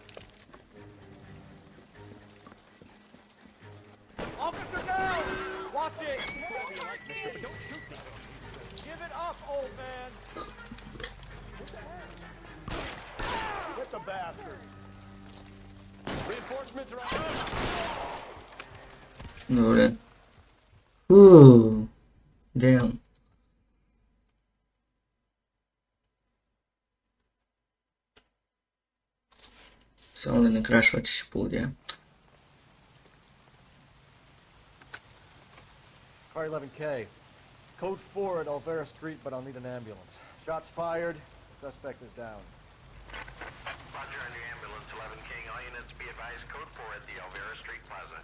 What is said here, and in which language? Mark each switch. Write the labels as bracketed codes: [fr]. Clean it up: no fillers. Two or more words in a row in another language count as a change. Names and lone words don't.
[en] Officer down! Watch it! Don't shoot me. Give it up, old man! Hit the bastard! Reinforcements are on! [bg] Добре. Ooh. [en] Damn. [bg] Само да не крашва, че ще полудя. [en] Car 11K. Code 4 at Olvera Street, but I'll need an ambulance. Shots fired. Suspect is down. Roger on your ambulance, 11 King. All units be advised, code 4 at the Olvera Street Plaza.